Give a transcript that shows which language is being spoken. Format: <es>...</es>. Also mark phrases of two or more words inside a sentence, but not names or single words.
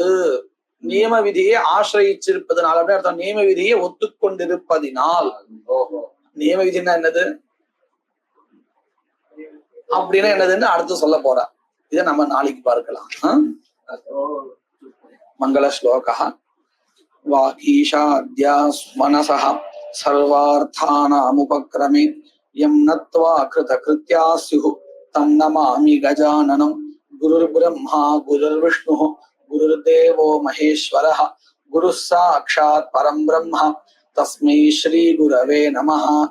<ta>நியம விதியை ஆசிரியிருப்பதனால் அப்படின்னு அர்த்தம். நியம விதியை ஒத்துக்கொண்டிருப்பதினால். நியம விதினா என்னது அப்படின்னா என்னதுன்னு அடுத்து சொல்ல போற. இதை நம்ம நாளைக்கு பார்க்கலாம். மங்கள ஸ்லோகா.</ta> <sa>वागीशाद्यास् मनसः सर्वार्थानामुपक्रमे यं नत्वा कृतकृत्याः स्युः तं नमामि गजाननं गुरुर्ब्रह्मा गुरुर्विष्णुः गुरुर्देवो महेश्वरः गुरुः साक्षात् परं ब्रह्म तस्मै श्री गुरवे नमः।</sa>